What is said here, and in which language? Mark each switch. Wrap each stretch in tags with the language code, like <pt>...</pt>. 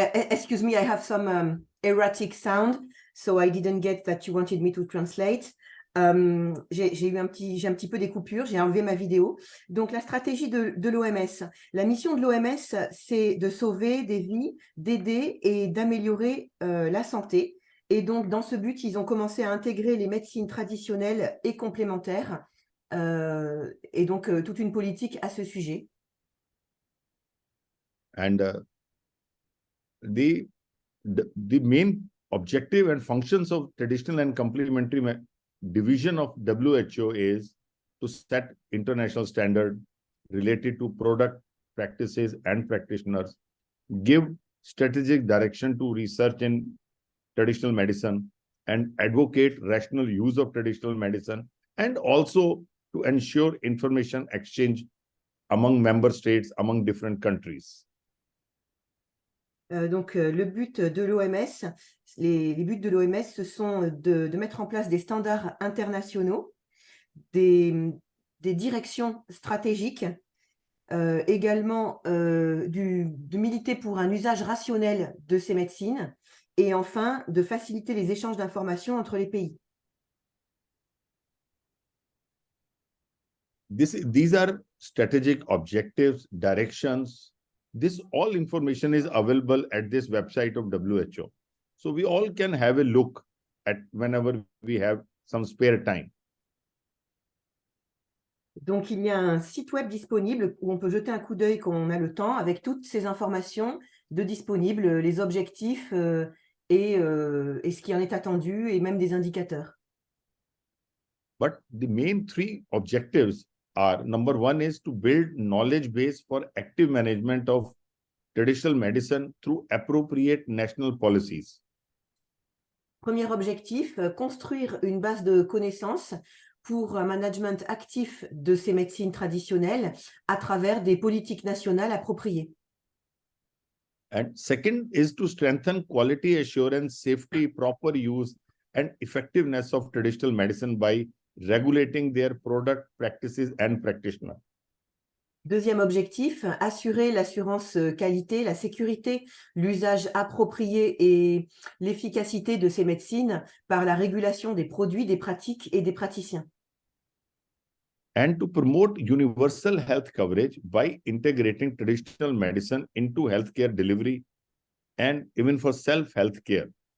<en>excuse me, I have some erratic sound, so I didn't get that you wanted me to translate.</en> <fr>J'ai un petit peu des coupures, j'ai enlevé ma vidéo. Donc, la stratégie de l'OMS. La mission de l'OMS, c'est de sauver des vies, d'aider et d'améliorer la santé. Et donc, dans ce but, ils ont commencé à intégrer les médecines traditionnelles et complémentaires, et donc toute une politique à ce sujet.</fr> <en>And the main objective and functions of traditional and complementary division of WHO is to set international standard related to product, practices, and practitioners, give strategic direction to research in traditional medicine, and advocate rational use of traditional medicine, and also to ensure information exchange among member states, among different countries.</en> <fr>Donc, le but de l'OMS, les buts de l'OMS, ce sont de mettre en place des standards internationaux, des directions stratégiques, également de militer pour un usage rationnel de ces médecines, et enfin de faciliter les échanges d'informations entre les pays.</fr> <en>These are strategic objectives, directions. This all information is available at this website of WHO. So we all can have a look at whenever we have some spare time.</en> <fr>Donc, il y a un site web disponible où on peut jeter un coup d'œil quand on a le temps, avec toutes ces informations de disponibles, les objectifs et ce qui en est attendu, et même des indicateurs.</fr> <en>But the main three objectives are, number one is to build knowledge base for active management of traditional medicine through appropriate national policies.</en> <fr>Premier objectif, construire une base de connaissances pour un management actif de ces médecines traditionnelles à travers des politiques nationales appropriées.</fr> <en>And second is to strengthen quality assurance, safety, proper use, and effectiveness of traditional medicine by regulating their product, practices, and practitioners.</en> <fr>Deuxième objectif, assurer l'assurance qualité, la sécurité, l'usage approprié et l'efficacité de ces médecines par la régulation des produits, des pratiques et des praticiens.</fr> <en>And to promote universal health coverage by integrating traditional medicine into healthcare delivery and even for self-healthcare.</en>